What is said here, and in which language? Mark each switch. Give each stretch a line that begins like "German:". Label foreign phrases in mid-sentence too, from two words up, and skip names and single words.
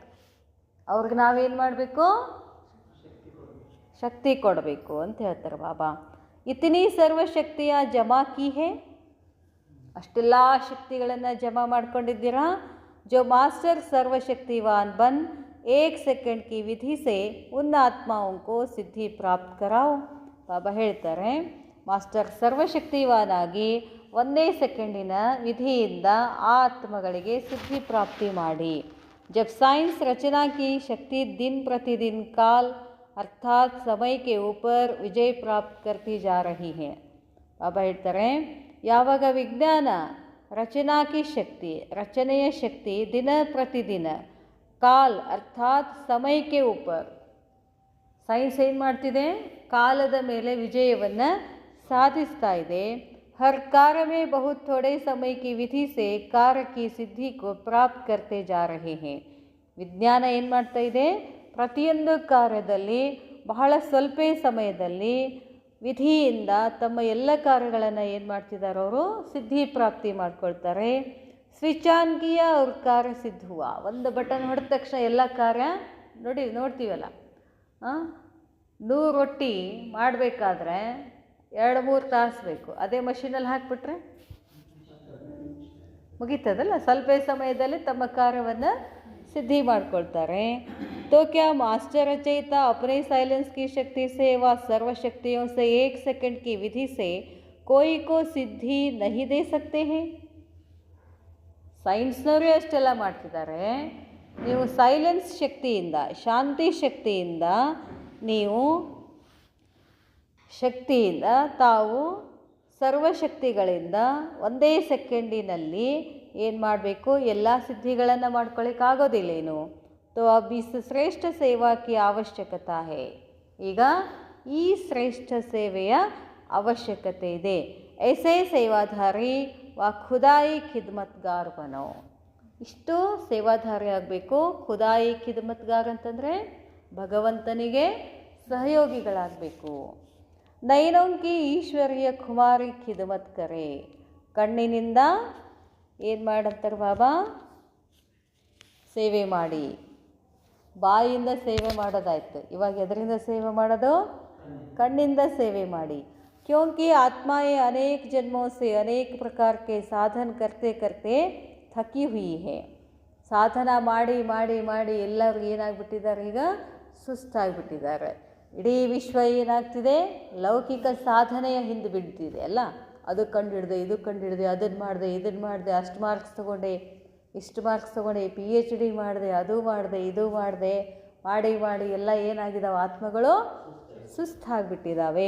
Kannada: ಅವ್ರಿಗೆ ನಾವೇನು ಮಾಡಬೇಕು? ಶಕ್ತಿ ಕೊಡಬೇಕು ಅಂತ ಹೇಳ್ತಾರೆ ಬಾಬಾ.
Hindi: इतनी सर्वशक्तियाँ जमा की है,
Kannada: ಅಷ್ಟೆಲ್ಲ ಶಕ್ತಿಗಳನ್ನು ಜಮಾ ಮಾಡ್ಕೊಂಡಿದ್ದೀರಾ.
Hindi: जो मास्टर सर्वशक्तिवान बन एक सेकंड की विधि से उन आत्माओं को सिद्धि प्राप्त कराओ.
Kannada: ಬಾಬಾ ಹೇಳ್ತಾರೆ, ಮಾಸ್ಟರ್ ಸರ್ವಶಕ್ತಿವಾನಾಗಿ 1 ಸೆಕೆಂಡಿನ ವಿಧಿಯಿಂದ ಆ ಆತ್ಮಗಳಿಗೆ ಸಿದ್ಧಿ ಪ್ರಾಪ್ತಿ ಮಾಡಿ.
Hindi: जब साइंस रचना की शक्ति दिन प्रतिदिन काल अर्थात समय के ऊपर विजय प्राप्त करती जा रही है.
Kannada: ಬಾಬಾ ಹೇಳ್ತಾರೆ, ಯಾವಾಗ ವಿಜ್ಞಾನ
Hindi: रचना की शक्ति,
Kannada: ರಚನೆಯ ಶಕ್ತಿ ದಿನ ಪ್ರತಿದಿನ ಕಾಲ್ ಅರ್ಥಾತ್ ಸಮಯಕ್ಕೆ ಉಪರ್, ಸೈನ್ಸ್ ಏನು ಮಾಡ್ತಿದೆ, ಕಾಲದ ಮೇಲೆ ವಿಜಯವನ್ನು ಸಾಧಿಸ್ತಾ ಇದೆ.
Hindi: हर कार्य में बहुत थोड़े समय की विधि से कार्य की सिद्धि को प्राप्त करते जा रहे हैं.
Kannada: ವಿಜ್ಞಾನ ಏನು ಮಾಡ್ತಾ ಇದೆ, ಪ್ರತಿಯೊಂದು ಕಾರ್ಯದಲ್ಲಿ ಬಹಳ ಸ್ವಲ್ಪ ಸಮಯದಲ್ಲಿ ವಿಧಿಯಿಂದ ತಮ್ಮ ಎಲ್ಲ ಕಾರ್ಯಗಳನ್ನು ಏನು ಮಾಡ್ತಿದ್ದಾರೆ, ಅವರು ಸಿದ್ಧಿ ಪ್ರಾಪ್ತಿ ಮಾಡ್ಕೊಳ್ತಾರೆ.
English: switch on
Hindi: किया और कार्य सिद्ध हुआ.
Kannada: ಒಂದು ಬಟನ್ ಹೊಡೆದ ತಕ್ಷಣ ಎಲ್ಲ ಕಾರ್ಯ ನೋಡ್ತೀವಲ್ಲ, 100 ರೊಟ್ಟಿ ಮಾಡಬೇಕಾದ್ರೆ 2-3 ತಾಸು ಬೇಕು. ಅದೇ ಮಷೀನಲ್ಲಿ ಹಾಕಿಬಿಟ್ರೆ ಮುಗೀತದಲ್ಲ, ಸ್ವಲ್ಪ ಸಮಯದಲ್ಲಿ ತಮ್ಮ ಕಾರ್ಯವನ್ನು ಸಿದ್ಧಿ ಮಾಡ್ಕೊಳ್ತಾರೆ.
Hindi: तो क्या मास्टर रचयिता अपने साइलेंस की शक्ति से व सर्वशक्तियों से 1 सेकंड की विधि से कोई को सिद्धि नहीं दे सकते हैं?
Kannada: ಸೈನ್ಸ್ನವರೇ ಅಷ್ಟೆಲ್ಲ ಮಾಡ್ತಿದ್ದಾರೆ. ನೀವು ಸೈಲೆನ್ಸ್ ಶಕ್ತಿಯಿಂದ, ಶಾಂತಿ ಶಕ್ತಿಯಿಂದ, ನೀವು ಶಕ್ತಿಯಿಂದ ತಾವು ಸರ್ವಶಕ್ತಿಗಳಿಂದ ಒಂದೇ ಸೆಕೆಂಡಿನಲ್ಲಿ ಏನು ಮಾಡಬೇಕು, ಎಲ್ಲ ಸಿದ್ಧಿಗಳನ್ನು ಮಾಡ್ಕೊಳ್ಳಿಕ್ಕಾಗೋದಿಲ್ಲೇನು.
Hindi: तो अब इस श्रेष्ठ सेवा की आवश्यकता है.
Kannada: ಈಗ ಈ ಶ್ರೇಷ್ಠ ಸೇವೆಯ ಅವಶ್ಯಕತೆ ಇದೆ.
Hindi: ऐसे सेवाधारी व खुदाई खिदमतगार बनो.
Kannada: ಇಷ್ಟು ಸೇವಾಧಾರಿ ಆಗಬೇಕು. ಖುದಾಯಿ ಖಿದಮತ್ಗಾರ್ ಅಂತಂದರೆ ಭಗವಂತನಿಗೆ ಸಹಯೋಗಿಗಳಾಗಬೇಕು.
Hindi: नैनों की ईश्वरीय कुमारी खिदमत करे.
Kannada: ಕಣ್ಣಿನಿಂದ ಏನು ಮಾಡಂತಾರೆ ಬಾಬಾ, ಸೇವೆ ಮಾಡಿ. ಬಾಯಿಯಿಂದ ಸೇವೆ ಮಾಡೋದಾಯ್ತು, ಇವಾಗ ಎದರಿಂದ ಸೇವೆ ಮಾಡೋದು, ಕಣ್ಣಿಂದ ಸೇವೆ ಮಾಡಿ.
Hindi: क्योंकि आत्माएं अनेक जन्मों से अनेक प्रकार के साधन करते करते थकी हुई है.
Kannada: ಸಾಧನ ಮಾಡಿ ಮಾಡಿ ಮಾಡಿ ಎಲ್ಲರೂ ಏನಾಗ್ಬಿಟ್ಟಿದ್ದಾರೆ, ಈಗ ಸುಸ್ತಾಗಿಬಿಟ್ಟಿದ್ದಾರೆ. ಇಡೀ ವಿಶ್ವ ಏನಾಗ್ತಿದೆ, ಲೌಕಿಕ ಸಾಧನೆಯ ಹಿಂದೆ ಬಿಡ್ತಿದೆ ಅಲ್ಲ. ಅದು ಕಂಡುಹಿಡ್ದೆ, ಇದು ಕಂಡುಹಿಡ್ದೆ, ಅದನ್ನು ಮಾಡಿದೆ, ಇದನ್ನು ಮಾಡಿದೆ, ಅಷ್ಟು ಮಾರ್ಕ್ಸ್ ತೊಗೊಂಡೆ, ಇಷ್ಟು ಮಾರ್ಕ್ಸ್ ತೊಗೊಂಡೆ, PhD ಮಾಡಿದೆ, ಅದು ಮಾಡಿದೆ, ಇದು ಮಾಡಿದೆ, ಮಾಡಿ ಮಾಡಿ ಎಲ್ಲ ಏನಾಗಿದ್ದಾವೆ, ಆತ್ಮಗಳು ಸುಸ್ತಾಗಿಬಿಟ್ಟಿದ್ದಾವೆ.